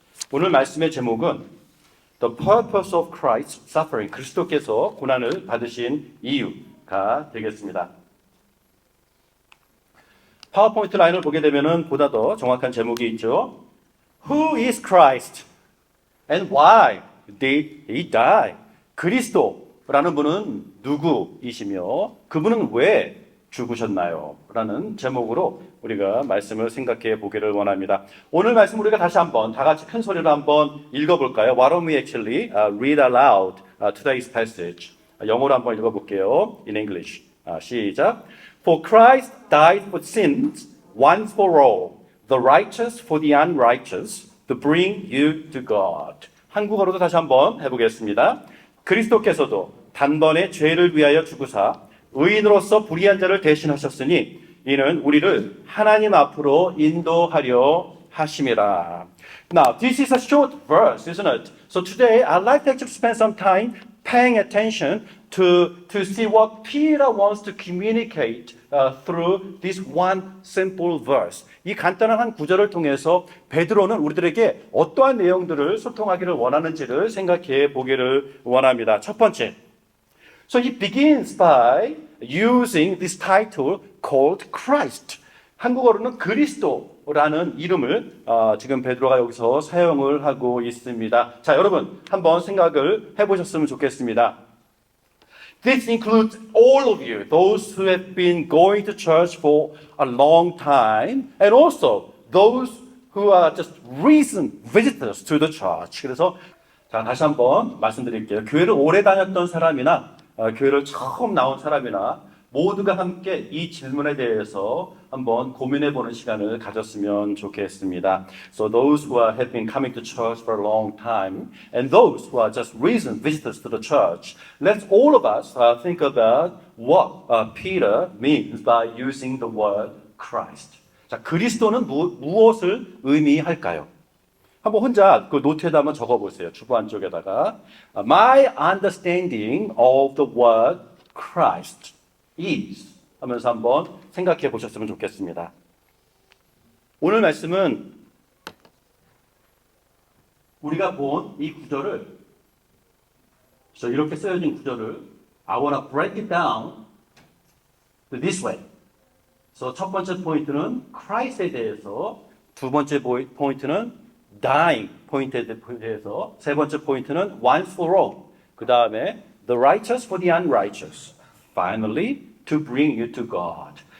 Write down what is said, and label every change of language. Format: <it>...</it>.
<ko>오늘 말씀의 제목은</ko> <en>The Purpose of Christ's Suffering,</en> <ko>그리스도께서 고난을 받으신 이유가 되겠습니다. 파워포인트 라인을 보게 되면 보다 더 정확한 제목이 있죠.</ko> <en>Who is Christ and why did he die?</en> <ko>그리스도라는 분은 누구이시며 그분은 왜 죽으셨나요? 라는 제목으로 우리가 말씀을 생각해 보기를 원합니다. 오늘 말씀 우리가 다시 한번 다 같이 큰 소리로 한번 읽어볼까요?</ko> <en>Why don't we actually read aloud today's passage?</en> <ko>영어로 한번 읽어볼게요.</ko> <en>In English.</en> <ko>시작.</ko> <en>For Christ died for sins once for all, the righteous for the unrighteous, to bring you to God.</en> <ko>한국어로도 다시 한번 해보겠습니다. 그리스도께서도 단번에 죄를 위하여 죽으사 의인으로서 불의한 자를 대신하셨으니 이는 우리를 하나님 앞으로 인도하려 하심이라.</ko> <en>Now, this is a short verse, isn't it? So today, I'd like to actually spend some time paying attention to see what Peter wants to communicate through this one simple verse.</en> <ko>이 간단한 한 구절을 통해서 베드로는 우리들에게 어떠한 내용들을 소통하기를 원하는지를 생각해 보기를 원합니다. 첫 번째,</ko> <en>so he begins by using this title called Christ.</en> <ko>한국어로는 그리스도라는 이름을 지금 베드로가 여기서 사용을 하고 있습니다. 자, 여러분 한번 생각을 해보셨으면 좋겠습니다.</ko> <en>This includes all of you, those who have been going to church for a long time, and also those who are just recent visitors to the church.</en> <ko>그래서 자, 다시 한번 말씀드릴게요. 교회를 오래 다녔던 사람이나 교회를 처음 나온 사람이나 모두가 함께 이 질문에 대해서 한번 고민해보는 시간을 가졌으면 좋겠습니다.</ko> <en>So those who have been coming to church for a long time and those who are just recent visitors to the church, let's all of us think about what Peter means by using the word Christ.</en> <ko>자, 그리스도는 무엇을 의미할까요? 한번 혼자 그 노트에다 한번 적어보세요. 주보 안쪽에다가</ko> <en>My understanding of the word Christ is</en> <ko>하면서 한번 생각해 보셨으면 좋겠습니다. 오늘 말씀은 우리가 본 이 구절을 이렇게 쓰여진 구절을</ko> <en>I want to break it down this way.</en> <ko>그래서 첫 번째 포인트는 Christ에 대해서, 두 번째 포인트는 dying 포인트에 대해서, 세 번째 포인트는 once for all, 그 다음에</ko> <en>the righteous for the unrighteous, finally to bring you to God.</en>